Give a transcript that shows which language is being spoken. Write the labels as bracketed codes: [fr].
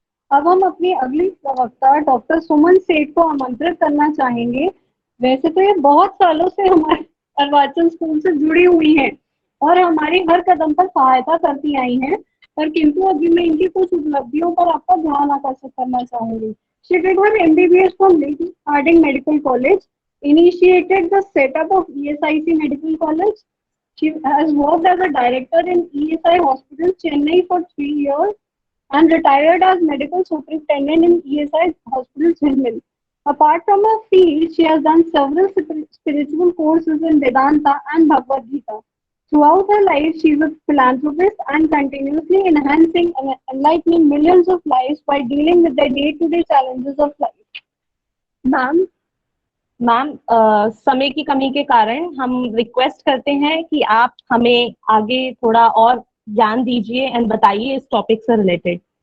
[hi] अब हम अपनी अगली प्रवक्ता डॉक्टर सुमन सेठ को आमंत्रित करना चाहेंगे। वैसे तो ये बहुत सालों से हमारे अर्वाचल स्कूल से जुड़ी हुई हैं और हमारी हर कदम पर सहायता करती आई हैं, पर किंतु अभी मैं इनकी कुछ उपलब्धियों पर आपका ध्यान आकर्षित करना चाहूंगी। [en] She did her MBBS from Lady Harding Medical College, initiated the setup of ESIC Medical College. She has worked as a director in ESI Hospital, Chennai for 3 years and retired as medical superintendent in ESI Hospital, Chennai. Apart from her field, she has done several spiritual courses in Vedanta and Bhagavad Gita. Throughout her life, she is a philanthropist and continuously enhancing and enlightening millions of lives by dealing with their day-to-day challenges of life. [hi] Ma'am, समय की कमी के कारण हम request करते हैं कि आप हमें आगे थोड़ा और ज्ञान दीजिए एंड बताइए इस टॉपिक से रिलेटेड।